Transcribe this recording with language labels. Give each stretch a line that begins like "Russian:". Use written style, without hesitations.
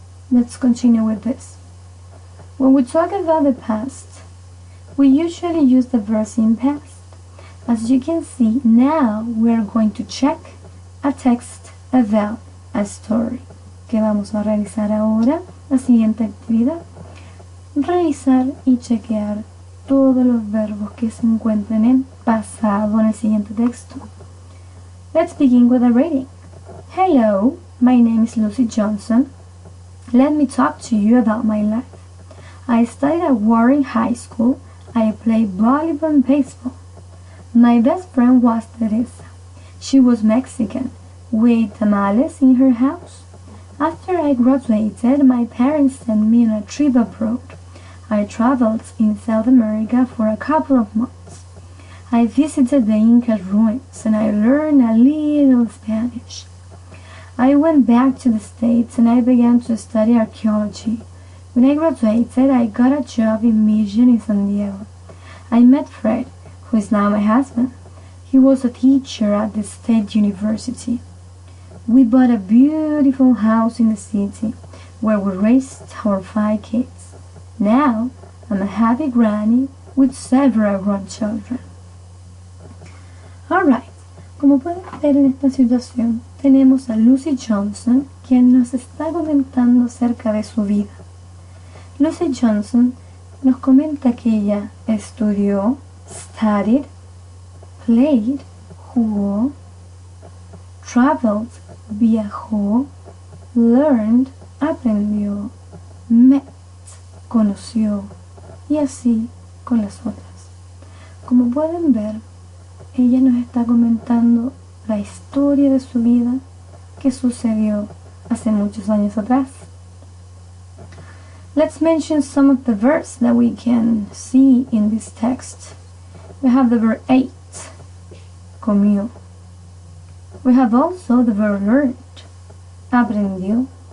English: Let's continue with this. When we talk about the past, we usually use the verb in past. As you can see, now we are going to check a text about a story.
Spanish: Que vamos a realizar ahora. La siguiente actividad, revisar y chequear todos los verbos que se encuentren en pasado en el siguiente texto.
English: Let's begin with a reading. Hello, My name is Lucy Johnson. Let me talk to you about my life. I studied at Warren High School. I played volleyball and baseball. My best friend was Teresa. She was Mexican. We ate tamales in her house. After I graduated, my parents sent me on a trip abroad. I traveled in South America for a couple of months. I visited the Inca ruins and I learned a little Spanish. I went back to the States and I began to study archaeology. When I graduated, I got a job in Mission in San Diego. I met Fred, who is now my husband. He was a teacher at the State University. We bought a beautiful house in the city where we raised our 5 kids. Now, I'm a happy granny with several grandchildren.
Spanish: Alright, como pueden ver en esta situación, tenemos a Lucy Johnson, quien nos está comentando acerca de su vida. Lucy Johnson nos comenta que ella estudió,
English: studied, played,
Spanish: jugó,
English: traveled,
Spanish: viajó,
English: learned,
Spanish: aprendió,
English: met,
Spanish: conoció, y así con las otras. Como pueden ver, ella nos está comentando la historia de su vida que sucedió hace muchos años atrás.
English: Let's mention some of the verbs that we can see in this text. We have the verb ate,
Spanish: comió.
English: We have also the verb learned,
Spanish: aprendió.